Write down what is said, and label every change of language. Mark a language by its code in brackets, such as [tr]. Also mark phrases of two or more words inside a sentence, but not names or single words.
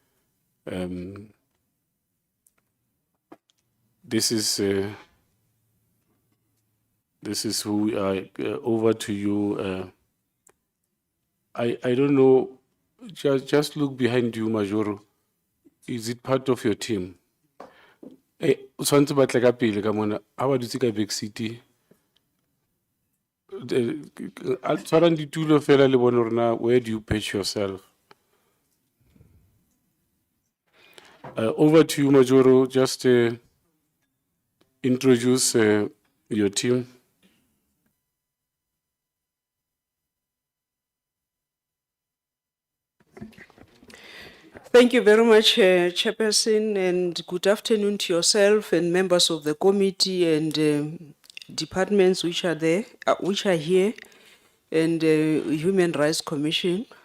[en] This is who we are. Over to you. I don't know. Just look behind you, Majoro. Is it part of your team? [st] Eh, o tshwantse ba tle ka pele ka mona. Ha ba dutse ka [en] back seat. [st] Tshwarang ditulo fela le bone hore na, [en] where do you pitch yourself? Over to you, Majoro. Just introduce your team. Thank you very much, Chairperson, and good afternoon to yourself and members of the committee and departments which are there, which are here, and Human Rights Commission.